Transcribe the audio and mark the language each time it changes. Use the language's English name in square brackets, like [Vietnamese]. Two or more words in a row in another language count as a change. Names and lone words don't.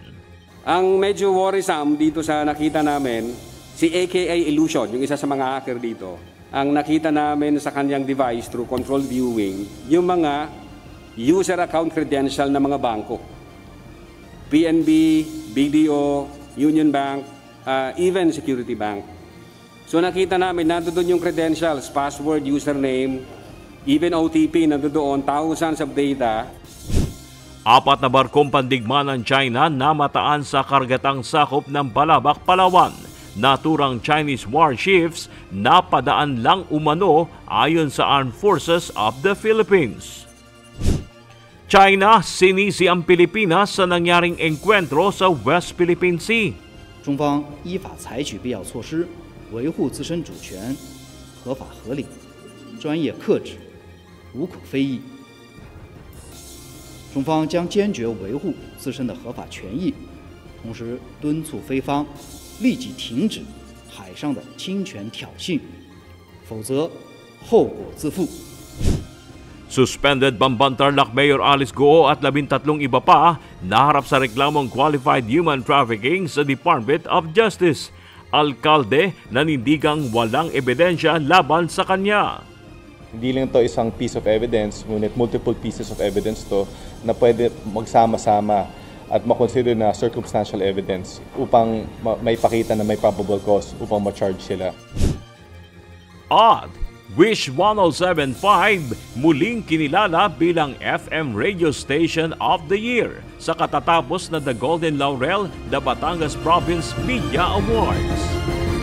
[Filipino] Ang medyo worrisome dito sa nakita namin, si AKA Illusion, yung isa sa mga hacker dito, ang nakita namin sa kanyang device through [English] control viewing, [Filipino] yung mga [English] user account credential [Filipino] ng mga bangko. PNB, BDO, Union Bank, even Security Bank. So nakita namin, nandoon yung credentials, password, username, even OTP, nandoon, [English] thousands of data. [Filipino] 4 na barkong pandigma ng China na mataan sa kargatang sakop ng Balabac, Palawan. Naturang Chinese warships na padaan lang umano ayon sa Armed Forces of the Philippines. China sinisi ang Pilipinas sa nangyaring engkwentro sa West Philippine Sea. [Chinese] 中方依法采取必要措施，维护自身主权，合法合理，专业克制，无可非议。中方将坚决维护自身的合法权益，同时敦促菲方立即停止海上的侵权挑衅，否则后果自负。 [Filipino] Suspended Bambantarlac Mayor Alice Goo at 13 iba pa naharap sa reklamong [English] qualified human trafficking [Filipino] sa Department of Justice. Alkalde nanindigang walang ebidensya laban sa kanya. Hindi lang ito isang [English] piece of evidence, [Filipino] ngunit [English] multiple pieces of evidence [Filipino] to na pwede magsama-sama at makonsider na [English] circumstantial evidence [Filipino] upang may pakita na may [English] probable cause [Filipino] upang ma-charge sila. At Wish 107.5 muling kinilala bilang [English] FM Radio Station of the Year [Filipino] sa katatapos na The Golden Laurel, the Batangas Province Media Awards.